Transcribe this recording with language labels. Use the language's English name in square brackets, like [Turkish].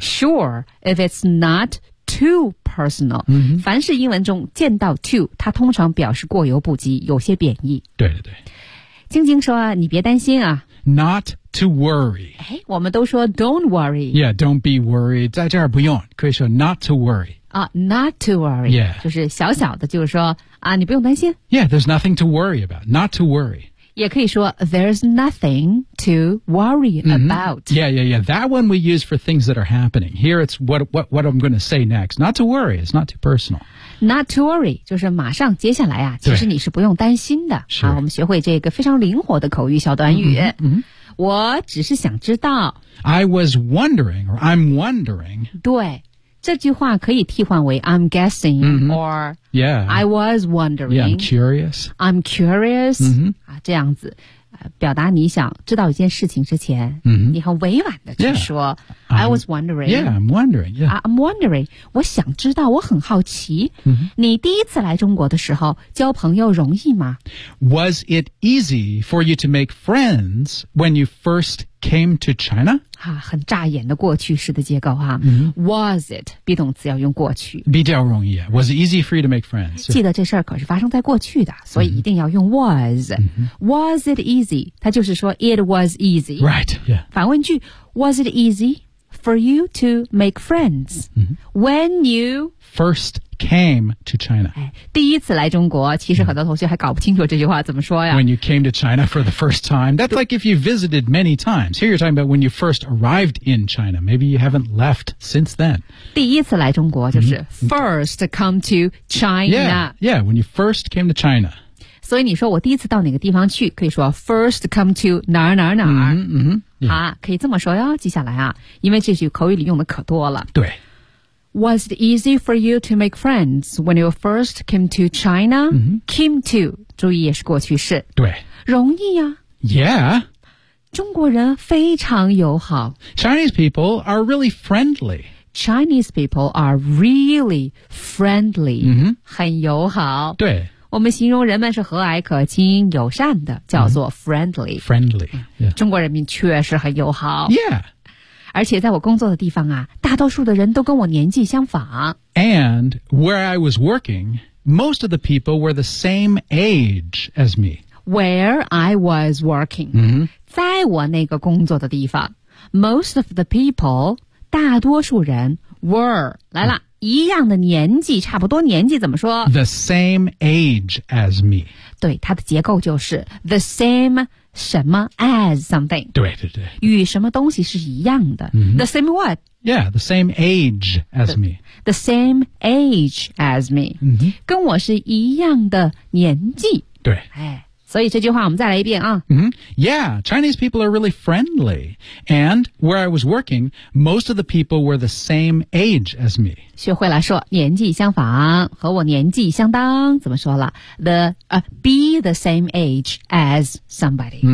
[English] Sure, if it's not. Too personal、 [Chinese] 凡是英文中见到 too 它通常表示过犹不及有些贬义对对对晶晶说你别担心啊 [English] Not to worry [Chinese] 我们都说 [English] don't worry Yeah, don't be worried [Chinese] 在这儿不用可以说 [English] not to worry、 Not to worry、 yeah. [Chinese] 就是小小的就是说啊，你不用担心 [English] Yeah, there's nothing to worry about Not to worry [Chinese] 也可以说 [English] there's nothing to worry about.、 Mm-hmm. Yeah, yeah, yeah. That one we use for things that are happening. Here it's what I'm going to say next. Not to worry. It's not too personal. Not to worry. [Chinese] 就是马上接下来啊其实你是不用担心的。是。我们学会这个非常灵活的口语小短语。我只是想知道。 [English] I was wondering, or I'm wondering. [Chinese] 对。这句话可以替换为 [English] I'm guessing、 [Chinese] or [English] yeah, I was wondering. Yeah, I'm curious. I'm curious.、 [Chinese] 这样子、表达你想知道一件事情之前、你很委婉的去说、 [English] I was wondering. Yeah, I'm wondering. Yeah. I'm wondering. [Chinese] 我想知道我很好奇、你第一次来中国的时候交朋友容易吗 [English] Was it easy for you to make friends when you first came to China? [Chinese] 很扎眼的过去式的结构、 [English] Was it? [Chinese] Be 动词要用过去。比较容易、 [English] Was it easy for you to make friends? [Chinese] 记得这事儿可是发生在过去的所以一定要用 was.、 [English] Was it easy? [Chinese] 它就是说 [English] it was easy. Right, yeah. [Chinese] 反问句 [English] was it easy for you to make friends?、When you first came to China.、 [Chinese] 第一次来中国其实很多同学还搞不清楚这句话怎么说呀。 [English] When you came to China for the first time. That's like if you visited many times. Here you're talking about when you first arrived in China. Maybe you haven't left since then. [Chinese] 第一次来中国就是 [English] first come to China. Yeah, when you first came to China. [Chinese] 所以你说我第一次到哪个地方去，可以说 [English] first come to [Chinese] 哪儿哪儿哪儿。嗯嗯。好、 [English] yeah. [Chinese] 啊，可以这么说哟。接下来啊，因为这句口语里用的可多了。对。 [English] Was it easy for you to make friends when you first came to China?、 Mm-hmm. Came to, [Chinese] 注意也是过去式。对。容易呀、 [English] 啊。Yeah. [Chinese] 中国人非常友好。 [English] Chinese people are really friendly. Chinese people are really friendly.、 Mm-hmm. [Chinese] 很友好。对。我们形容人们是和蔼可亲、友善的，叫做 [English] friendly.、 Mm-hmm. Friendly.、Yeah. [Chinese] 中国人民确实很友好。 [English] Yeah. [Chinese] 而且在我工作的地方啊，大多数的人都跟我年纪相仿。 [English] And where I was working, most of the people were the same age as me. Where I was working,、 mm-hmm. [Chinese] 在我那个工作的地方 , [English] most of the people, [Chinese] 大多数人 were, 来了、oh. 一样的年纪，差不多年纪怎么说 [English] ?The same age as me. [Chinese] 对，它的结构就是 [English] the same age. [Chinese] 什么 as something 对对对与什么东西是一样的、 [English] mm-hmm. The same what? Yeah, the same age as me The same age as me、 mm-hmm. [Chinese] 跟我是一样的年纪对、哎、所以这句话我们再来一遍啊、 [English] mm-hmm. Yeah, Chinese people are really friendly And where I was working Most of the people were the same age as me [Chinese] 学会了说年纪相仿和我年纪相当怎么说了 [English] The、be the same age as somebody、